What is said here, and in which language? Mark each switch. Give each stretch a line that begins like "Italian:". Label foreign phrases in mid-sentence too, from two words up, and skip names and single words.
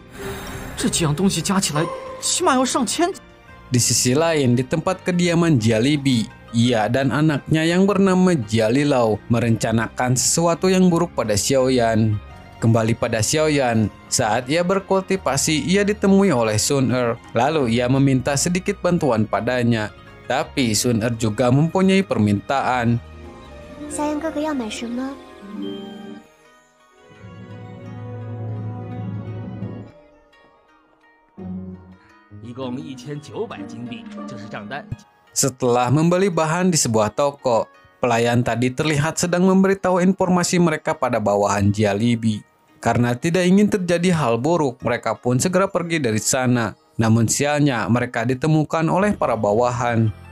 Indonesian: Di sisi lain, di tempat kediaman Jialibi, ia dan anaknya yang bernama Jialilau merencanakan sesuatu yang buruk pada Xiaoyan. Kembali pada Xiaoyan, saat ia berkultivasi, ia ditemui oleh Sun Er. Lalu ia meminta sedikit bantuan padanya. Tapi Sun Er juga mempunyai permintaan.
Chinese: 夏言哥哥要买什么？一共1900金币，这是账单。
Indonesian: Setelah membeli bahan di sebuah toko, pelayan tadi terlihat sedang memberitahu informasi mereka pada bawahan Jialibi. Karena tidak ingin terjadi hal buruk, mereka pun segera pergi dari sana. Namun sialnya, mereka ditemukan oleh para bawahan.